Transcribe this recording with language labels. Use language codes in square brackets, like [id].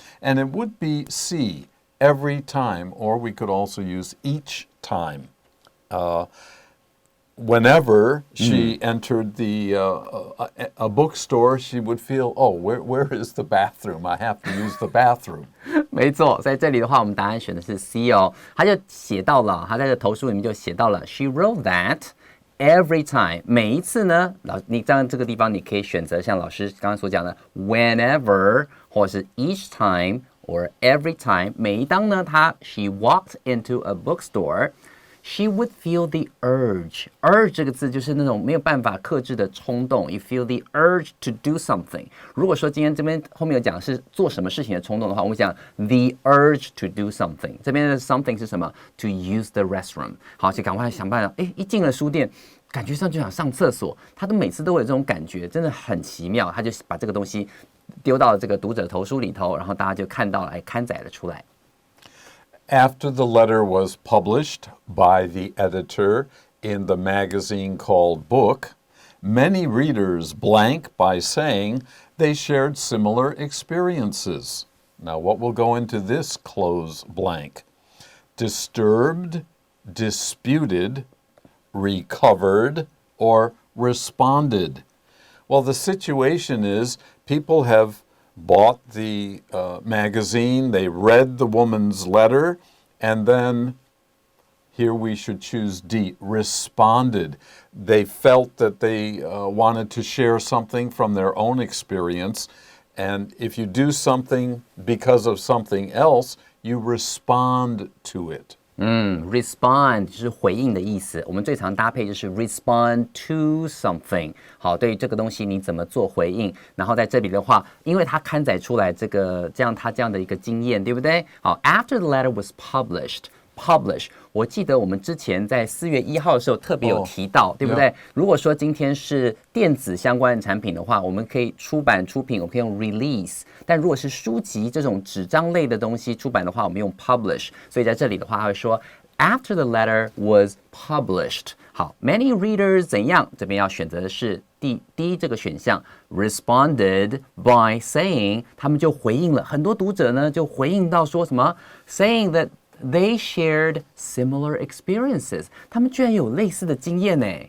[en] And it would be C, every time, or we could also use each time. Whenever she entered a bookstore, she would feel, oh, where is the bathroom? I have to use the bathroom. [zh] 没错，在这里的话，我们答案选的是 C 哦。他就写到了，他在这投书里面就写到了 ， [en] She wrote that every time， [zh] 每一次呢，你在这个地方你可以选择像老师刚刚所讲的 [en] whenever， [zh] 或是 [en] each time。 or every time， [zh] 每一当呢， [en] she walked into a bookstore，she would feel the urge。 [zh] urge 这个字就是那种没有办法克制的冲动。 [en] You feel the urge to do something。 [zh] 如果说今天这边后面有讲是做什么事情的冲动的话，我们讲 [en] the urge to do something。 [zh] 这边的 something 是什么 ？ [en] To use the restroom。 [zh] 好，就赶快想办法。一进了书店。感觉上就想上厕所，他都每次都有这种感觉，真的很奇妙。他就把这个东西丢到这个读者投书里头，然后大家就看到了，刊载了出来。 [en] After the letter was published by the editor in the magazine called Book, many readers blank by saying they shared similar experiences. Now, what will go into this close blank? Disturbed, disputed, recovered, or responded. Well, the situation is people have bought the magazine, they read the woman's letter, and then here we should choose D, responded. They felt that they wanted to share something from their own experience, and if you do something because of something else, you respond to it. [zh] Respond 就是回应的意思。我们最常搭配就是 [en] respond to something。 [zh] 好，对于这个东西你怎么做回应？然后在这里的话，因为它刊载出来这样的一个经验，对不对？好 ， [en] After the letter was published， [zh] 我记得我们之前在4月1号的时候特别有提到，对不对？如果说今天是电子相关的产品的话，我们可以出品，我们可以用 release。但如果是书籍这种纸张类的东西出版的话，我们用 publish。所以在这里的话，他会说 [en] After the letter was published。 [zh] 好 ， [en] many readers [zh] 怎样？这边要选择的是第一这个选项 ， [en] responded by saying， [zh] 他们就回应了。很多读者呢就回应到说什么 ， [en] saying that。 They shared similar experiences. [zh] 他们居然有类似的经验呢。